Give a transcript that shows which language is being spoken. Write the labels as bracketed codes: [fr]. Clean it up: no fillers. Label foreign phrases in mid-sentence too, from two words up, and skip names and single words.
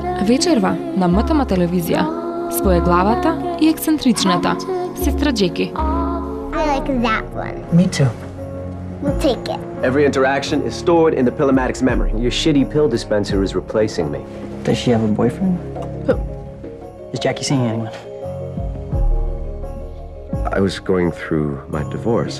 [mk] Вечерва на МТМ телевизија. Своеглавата и ексцентричната сестра Джеки. [en] I like that one. Me too. We'll take it. Every interaction is stored in the Pillamatics memory. Your shitty pill dispenser is replacing me. Does she have a boyfriend? Who? Is Jackie seeing anyone? I was going through my divorce.